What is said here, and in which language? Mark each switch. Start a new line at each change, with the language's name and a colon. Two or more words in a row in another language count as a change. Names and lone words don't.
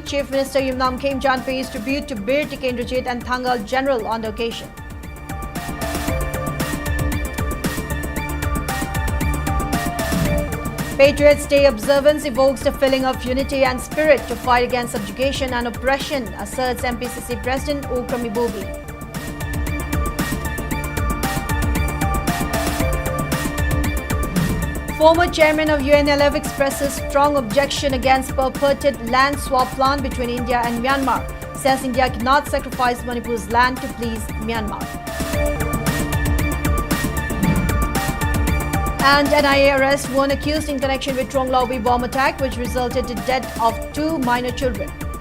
English: Chief Minister Yumnam Khemchand pays tribute to Bir Tikendrajit and Thangal General on the occasion. Patriots Day observance evokes the feeling of unity and spirit to fight against subjugation and oppression, asserts MPCC President Okrami Bobi. Former chairman of UNLF expresses strong objection against purported land swap plan between India and Myanmar, says India cannot sacrifice Manipur's land to please Myanmar. And NIA arrests one accused in connection with Tronglaubi bomb attack, which resulted in the death of 2 minor children.